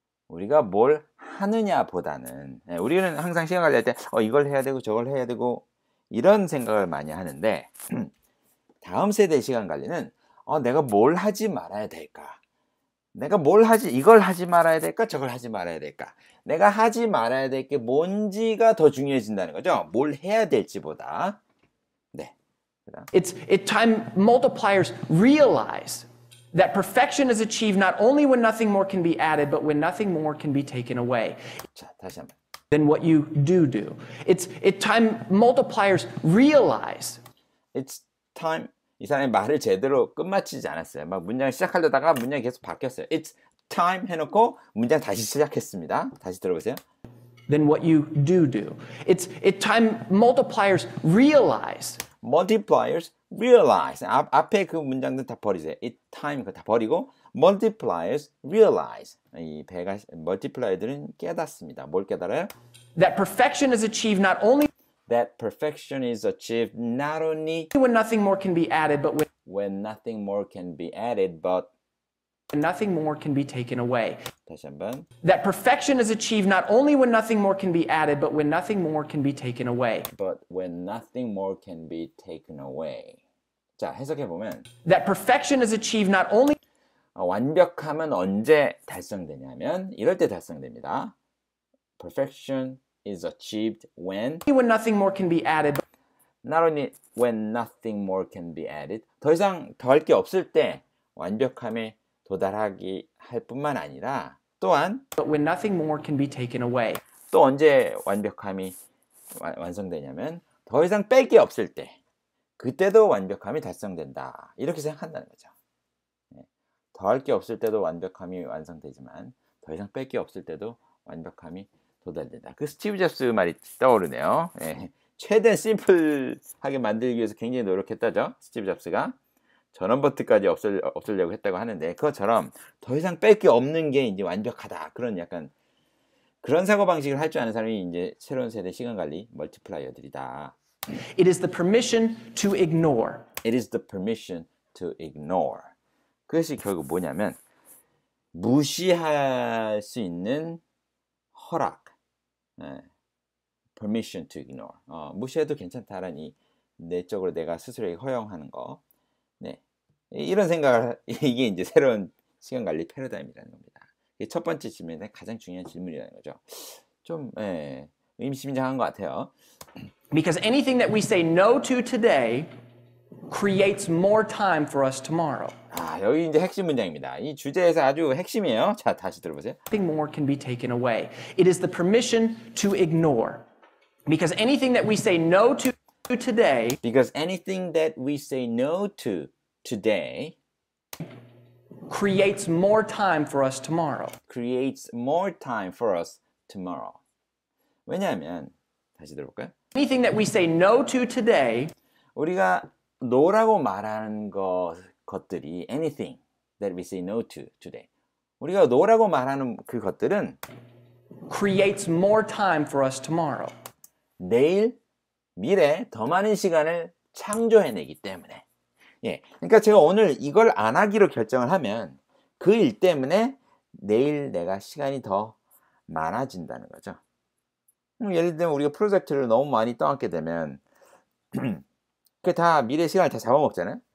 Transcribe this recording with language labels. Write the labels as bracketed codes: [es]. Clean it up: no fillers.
[ko] 우리가 뭘 하느냐보다는 우리는 항상 시간 관리할 때 이걸 해야 되고 저걸 해야 되고 이런 생각을 많이 하는데 다음 세대 시간 관리는 내가 뭘 하지 말아야 될까? 내가 이걸 하지 말아야 될까? 저걸 하지 말아야 될까? 내가 하지 말아야 될 게 뭔지가 더 중요해진다는 거죠. 뭘 해야 될지보다. 네. [en] Time multipliers realize that perfection is achieved not only when nothing more can be added, but when nothing more can be taken away. [ko] 자, 다시 한번. [en] Than what you do. Time multipliers realize. It's time. [ko] 이 사람이 말을 제대로 끝마치지 않았어요. 막 문장 시작하려다가 문장이 계속 바뀌었어요. [en] It's time [ko] 해놓고 문장 다시 시작했습니다. 다시 들어보세요. [en] Than what you do. Time multipliers realize. Multipliers realize. [ko] 앞에 그 문장들 다 버리세요. [en] It time [ko] 그거 다 버리고 [en] multipliers realize. [ko] 이 배가 multiplier들은 깨닫습니다. 뭘 깨달아요? [en] That perfection is achieved not only That perfection is achieved not only when nothing more can be added, but when nothing more can be added, but when nothing more can be taken away. [ko] 다시 한번. [en] That perfection is achieved not only when nothing more can be added, but when nothing more can be taken away. But when nothing more can be taken away. [ko] 자, 해석해 보면 [en] That perfection is achieved not only [ko] 완벽함은 언제 달성되냐면 이럴 때 달성됩니다. [en] Perfection is achieved when nothing more can be added, not only when nothing more can be added. [ko] 더 이상 더할 게 없을 때 완벽함에 도달하기 할 뿐만 아니라 또한 but when nothing more can be taken away. 또 언제 완벽함이 완성되냐면 더 이상 뺄 게 없을 때 그때도 완벽함이 달성된다. 이렇게 생각한다는 거죠. 더할 게 없을 때도 완벽함이 완성되지만 더 이상 뺄 게 없을 때도 완벽함이 도달된다. 그 스티브 잡스 말이 떠오르네요. 최대한 심플하게 만들기 위해서 굉장히 노력했다죠. 스티브 잡스가 전원 버튼까지 없애려고 했다고 하는데 그것처럼 더 이상 뺄 게 없는 게 이제 완벽하다. 그런 약간 그런 사고 방식을 할 줄 아는 사람이 이제 새로운 세대 시간 관리 멀티플라이어들이다. [en] It is the permission to ignore. It is the permission to ignore. [ko] 그것이 결국 뭐냐면 무시할 수 있는 허락. [en] permission to ignore. [ko] 무시해도 괜찮다라는 이 내적으로 내가 스스로에게 허용하는 거. 네. 이런 생각을 이게 이제 새로운 시간 관리 패러다임이라는 겁니다. 이게 첫 번째 질문에 가장 중요한 질문이라는 거죠. 좀 의미심장한 것 같아요. [en] Because anything that we say no to today creates more time for us tomorrow. [ko] 여기 이제 핵심 문장입니다. 이 주제에서 아주 핵심이에요. 자, 다시 들어보세요. [en] Nothing more can be taken away. It is the permission to ignore. Because anything that we say no to today Because anything that we say no to today creates more time for us tomorrow. creates more time for us tomorrow. [ko] 왜냐하면 다시 들어볼까요? [en] Anything that we say no to today [ko] 우리가 no라고 말하는 것들이 [en] anything that we say no to today. [ko] 우리가 no라고 말하는 그 것들은 [en] creates more time for us tomorrow. [ko] 내일, 미래 더 많은 시간을 창조해내기 때문에. 그러니까 제가 오늘 이걸 안 하기로 결정을 하면 그 일 때문에 내일 내가 시간이 더 많아진다는 거죠. 예를 들면 우리가 프로젝트를 너무 많이 떠안게 되면 그게 다 미래 시간을 다 잡아먹잖아요.